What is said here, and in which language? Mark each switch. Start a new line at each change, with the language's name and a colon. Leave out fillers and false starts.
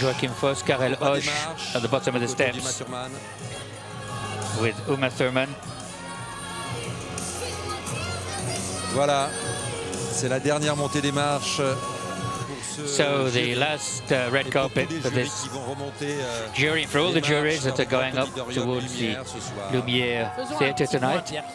English: Joachim Foss, Karel Osh at the bottom of the steps with Uma Thurman.
French: Voilà, c'est la dernière montée des marches.
English: So the last red carpet for this jury, for all the juries that are going up towards the Lumière Theatre tonight.